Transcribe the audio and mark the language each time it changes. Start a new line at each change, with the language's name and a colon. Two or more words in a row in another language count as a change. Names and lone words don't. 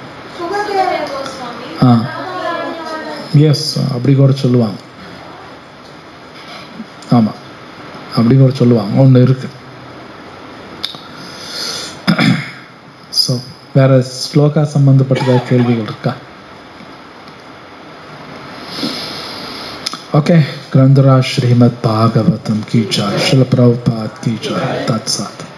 Tamil: எஸ், அப்படி கூட சொல்லுவாங்க, ஆமாம், அப்படி கூட சொல்லுவாங்க, ஒன்று இருக்கு. ஸோ வேற ஸ்லோகா சம்பந்தப்பட்ட கேள்விகள் இருக்கா? ஓகே,
Hindi: ग्रंथराज श्रीमद् भागवतम की जय, श्रील प्रभुपाद की जय, तत्सत।